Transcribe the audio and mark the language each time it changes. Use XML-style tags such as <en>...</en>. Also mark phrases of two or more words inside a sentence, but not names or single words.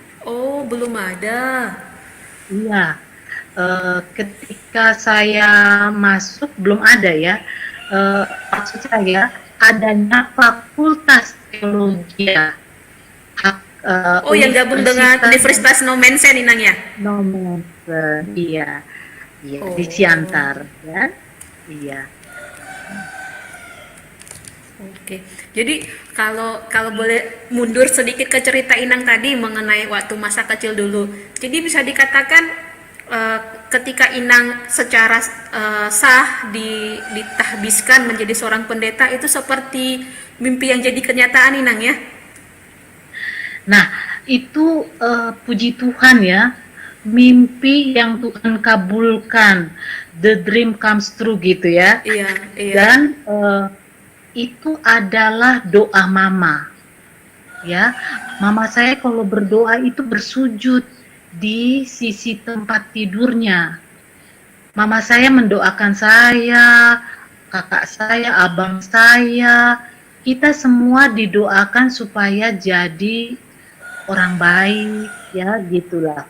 <id>Oh, belum ada. Iya, ketika saya masuk belum ada ya. Maksud saya adanya Fakultas Teologi ya. Oh, yang gabung dengan Universitas Nomensen inang ya? Nomensen, iya, iya Oh. di Siantar, ya, iya. Oke, jadi kalau kalau boleh mundur sedikit ke cerita Inang tadi mengenai waktu masa kecil dulu. Jadi bisa dikatakan ketika Inang secara sah ditahbiskan menjadi seorang pendeta itu seperti mimpi yang jadi kenyataan Inang ya? Nah, itu puji Tuhan ya, mimpi yang Tuhan kabulkan,</id> <en>the dream comes true</en> <id>gitu ya. Iya, iya. Dan itu adalah doa mama. Ya, mama saya kalau berdoa itu bersujud di sisi tempat tidurnya. Mama saya mendoakan saya, kakak saya, abang saya, kita semua didoakan supaya jadi orang baik, ya gitulah.</id>